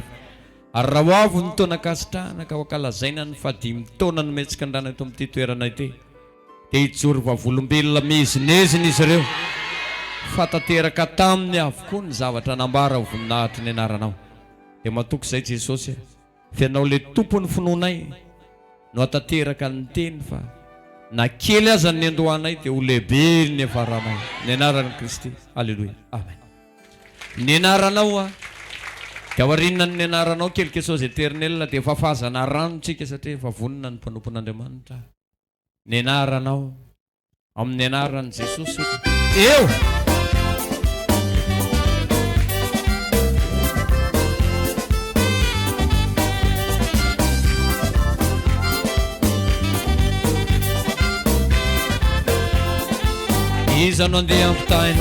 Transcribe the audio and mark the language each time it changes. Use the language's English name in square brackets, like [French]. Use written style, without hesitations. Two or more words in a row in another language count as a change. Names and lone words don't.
[Malagasy] ary raha ho avo ny taona kasitrahana ka ho ankalazaina ny fadimy taona no metsika andrana eto amin'ity toerana ity dia hijory vavolombelona mezinezina izy ireo fatateraka taminy avokoa ny zavatra nambara ho voninahitry ny anaranao dia matoky izay Jesosy fianao le tompo ny finoanay no atateraka ny teny fa na kely aza ny andohanay dia ho lehibe ny avaranay ny anaran'i Kristy alleloia amen. Ny anaranao dia aorinina ny anaranao [French] quelque chose éternel [Malagasy] dia efa fahazana ranontsika satria efa vonina ny mpanompon'Andriamanitra ny anaranao amin'ny anaran'i Jesosy eo iza no andeha ampitaina